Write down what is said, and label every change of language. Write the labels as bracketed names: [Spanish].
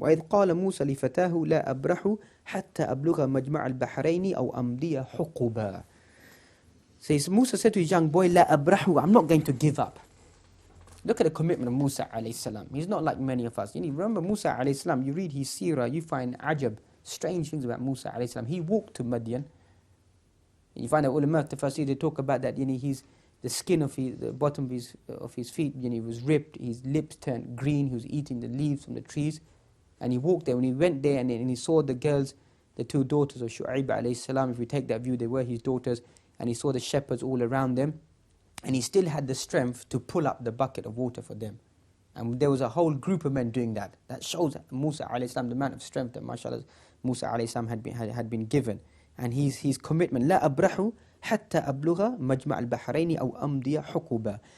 [Arabic] وَإِذْ قَالَ مُوسَى لِفَتَاهُ لَا أَبْرَحُ حَتَّى أَبْلُغَ مَجْمَعَ الْبَحْرَيْنِ أَوْ أَمْضِيَ حُقُبًا. [English] Says Musa said to his young boy, [Arabic] لَا أَبْرَحُ, [English] I'm not going to give up. Look at the commitment of Musa alayhi salam. He's not like many of us. Remember Musa alayhi salam, you read his seerah, you find ajab, strange things about Musa alayhi salam. He walked to Madian. You find that ulama tafsir, they talk about that, the skin of the bottom of his feet, was ripped, his lips turned green, he was eating the leaves from the trees, and he walked there. When he went there and he saw the girls, the 2 daughters of Shu'aib alayhi salam, if we take that view, they were his daughters, and he saw the shepherds all around them, and he still had the strength to pull up the bucket of water for them. And there was a whole group of men doing that. That shows that Musa alayhi salam, the man of strength that mashallah Musa alayhi salam had been given. And his commitment, [Arabic] لا أبرح حتى أبلغ مجمع البحرين أو أمضي حقبا.